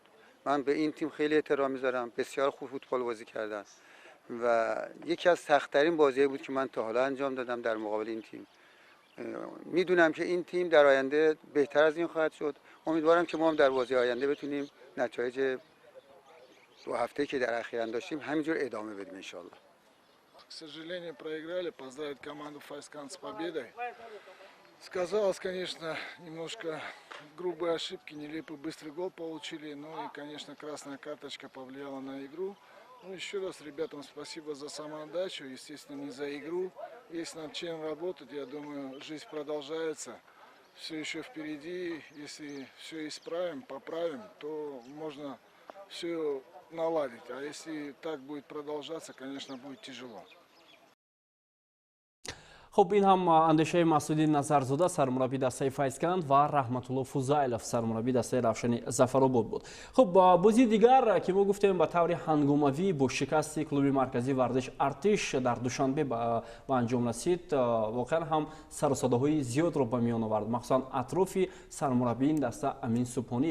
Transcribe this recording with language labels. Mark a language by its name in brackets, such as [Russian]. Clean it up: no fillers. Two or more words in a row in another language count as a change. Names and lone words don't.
[Persian] من به این تیم خیلی احترام می‌ذارم. بسیار خوب فوتبال بازی کردن و یکی از سخت‌ترین بازی‌هایی بود که من تا حالا انجام دادم در مقابل این تیم. میدونم که این تیم در آینده بهتر از این خواهد شد. امیدوارم که ما هم در بازی آینده بتونیم نتایج 2 هفته که در اخیراً داشتیم همینجور ادامه بدیم [Arabic] ان شاء الله. [Russian] К сожалению, проиграли. Поздравить команду Файскан с победой. Сказалось, конечно, немножко грубые ошибки, нелепый быстрый гол получили. Ну и, конечно, красная карточка повлияла на игру. Ну, еще раз ребятам спасибо за самоотдачу, естественно, не за игру. Есть над чем работать, я думаю, жизнь продолжается. Все еще впереди, если все исправим, поправим, то можно все наладить. А если так будет продолжаться, конечно, будет тяжело. [Tajik] خب این هم اندیشه مسعودی نظرزاده سرمربی دسته فیضکند و رحمت‌الله فوزایلوف سرمربی دسته رفشن ظفرآباد بود. خب بازی دیگر که ما گفتیم به طور هنگاموی با شکست کلوب مرکزی ورزش ارتش در دوشنبه به انجام رسید، واقعا هم سر و صداهای زیاد را به میان آورد، مخصوصا اطراف سرمربی این دسته امین سوپانی.